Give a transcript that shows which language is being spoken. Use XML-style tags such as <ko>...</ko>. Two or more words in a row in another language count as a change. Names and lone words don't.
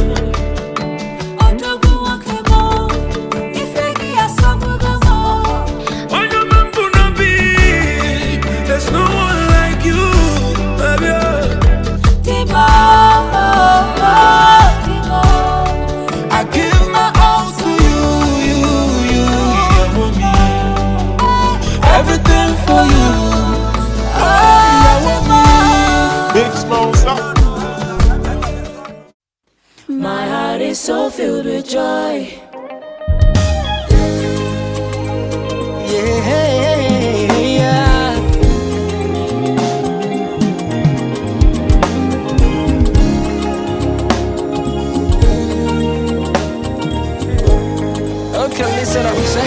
<en>There's no one like you, baby. I give my all to you,</en> <yo>ìyàwó mi.</yo> <en>Everything for you,</en> <yo>ìyàwó mi.</yo> <en>Big Smoke Sound. My heart is so filled with joy. Yeah. Okay, listen up, say.</en>